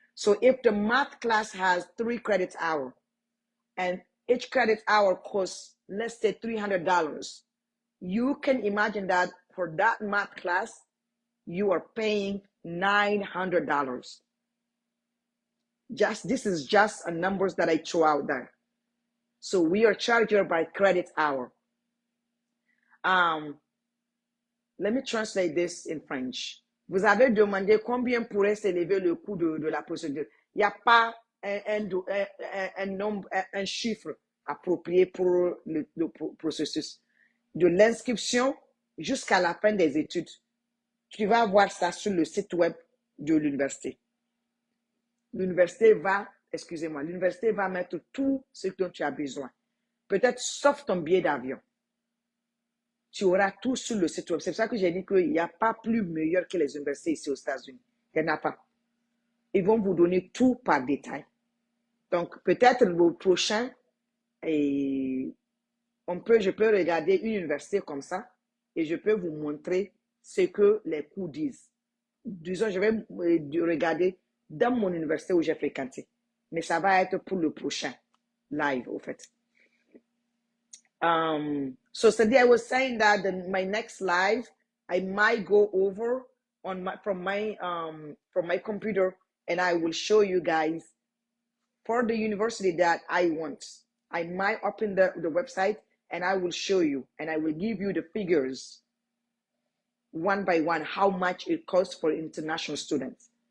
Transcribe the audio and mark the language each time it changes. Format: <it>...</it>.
<en>So if the math class has 3 credits hour and each credit hour costs, let's say $300, you can imagine that for that math class, you are paying $900. This is just a numbers that I throw out there. So we are charged by credit hour. Let me translate this in French.</en> <fr>Vous avez demandé combien pourrait s'élever le coût de la procédure. Il n'y a pas un nombre, un chiffre approprié pour le processus. De l'inscription jusqu'à la fin des études. Tu vas voir ça sur le site web de l'université. L'université va mettre tout ce dont tu as besoin. Peut-être sauf ton billet d'avion. Tu auras tout sur le site web. C'est pour ça que j'ai dit qu'il n'y a pas plus meilleur que les universités ici aux États-Unis. Il n'y en a pas. Ils vont vous donner tout par détail. Donc, peut-être le prochain, je peux regarder une université comme ça et je peux vous montrer ce que les cours disent. Disons, je vais regarder dans mon université où j'ai fréquenté. Mais ça va être pour le prochain live, au fait.</fr> <en>So today I was saying that my next live, I might go over from my computer, and I will show you guys for the university that I want. I might open the website and I will show you, and I will give you the figures one by one, how much it costs for international students.</en>